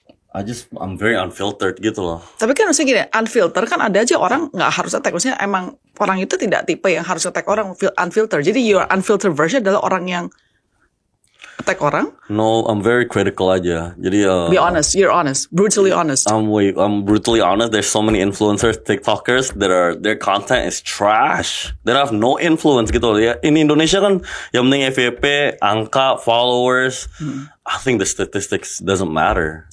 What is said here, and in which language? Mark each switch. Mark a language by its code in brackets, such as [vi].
[en] I'm very unfiltered gitu loh. [id] Tapi kan maksudnya gini, unfiltered kan ada aja orang nggak harus attack. Maksudnya emang orang itu tidak tipe yang harus attack orang unfiltered. Jadi your unfiltered version adalah orang yang attack orang? [en] No, I'm very critical aja. Jadi be honest, you're honest, brutally honest. I'm brutally honest. There's so many influencers, TikTokers that their content is trash. They have no influence gitu loh ya. In Indonesia kan yang penting FYP, angka, followers. I think the statistics doesn't matter.